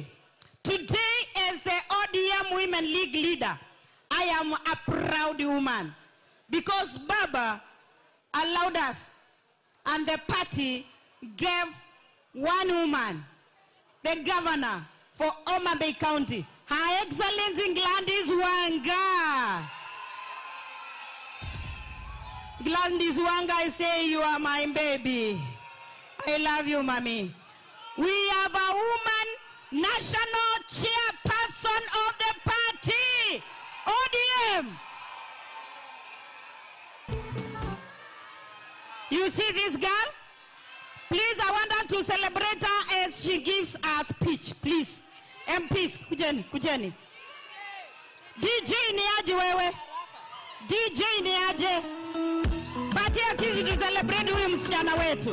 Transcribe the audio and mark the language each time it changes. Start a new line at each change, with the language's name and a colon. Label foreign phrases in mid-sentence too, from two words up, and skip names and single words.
English: Today, as the ODM Women League leader, I am a proud woman, because Baba allowed us and the party gave one woman, the governor for Homa Bay County, Her Excellency Gladys Wanga. Gladys Wanga, I say you are my baby. I love you, mommy. We have a woman national chairperson of the party, ODM. You see this girl? Please, I want us to celebrate her as she gives her speech, please. MPs,
Swahili: kujeni, kujeni. DJ ni aje wewe? DJ ni aje? Patia sisi tu celebrate huyu msichana wetu.